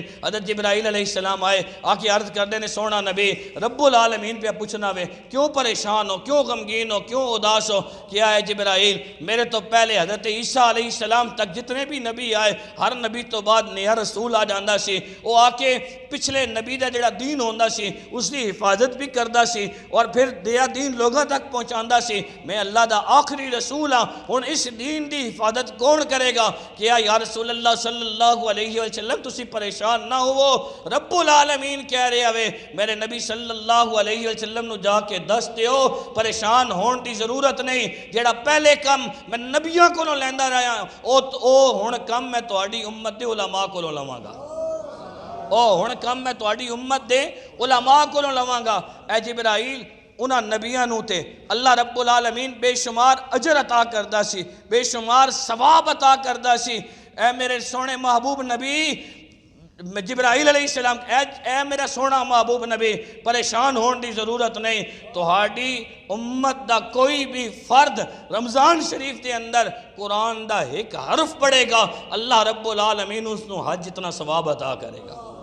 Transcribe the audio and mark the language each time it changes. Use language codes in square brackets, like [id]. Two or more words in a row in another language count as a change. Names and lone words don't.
[pa] حضرت جبرائیل [ar] علیہ السلام [pa] آئے آکے عرض کر دے نے سونا نبی [ar] رب العالمین [pa] پہ پوچھنا وے کیوں پریشان ہو، کیوں غمگین ہو، کیوں اداس ہو؟ [ur] کیا ہے جبرائیل؟ [pa] میرے تو پہلے حضرت عیسیٰ [ar] علیہ السلام [pa] تک جتنے بھی نبی آئے ہر نبی تو بعد نیا رسول آ جاندہ سی، وہ آکے پچھلے نبی دا جڑا دین ہوندہ سی اس دی حفاظت بھی کردہ سی اور پھر دیا دین لوگوں تک پہنچاندہ سی۔ میں اللہ دا آخری رسول ہاں، ہن اس دین دی حفاظت کون کرے گا؟ کیا [ar] یا رسول اللہ صلی اللہ علیہ وسلم [pa] تسی پریشان نہ ہو، [ar] رب العالمین [pa] کہہ رہے ہوئے میرے نبی [ar] صلی اللہ علیہ وسلم [pa] نو جا کے دس دیو پریشان ہون دی ضرورت نہیں، جیڑا پہلے کم میں نبیوں کو لیندہ رہا او ہون کم میں تواڈی امت دے علماء کو لواں گا، او ہون کم میں تواڈی امت دے علماء کو لواں گا۔ اے جبرائیل انہاں نبیاں نو تے اللہ [ar] رب العالمین [pa] بے شمار اجر عطا کردہ سی، بے شمار ثواب عطا کردہ سی۔ اے میرے سونے محبوب نبی جبرائیل [ar] علیہ السلام، [pa] اے میرا سونا محبوب نبی پریشان ہون دی ضرورت نہیں، تہاڈی امت دا کوئی بھی فرد رمضان شریف دے اندر قرآن دا ایک حرف پڑھے گا اللہ [ar] رب العالمین [pa] اس نو حج جتنا ثواب عطا کرے گا۔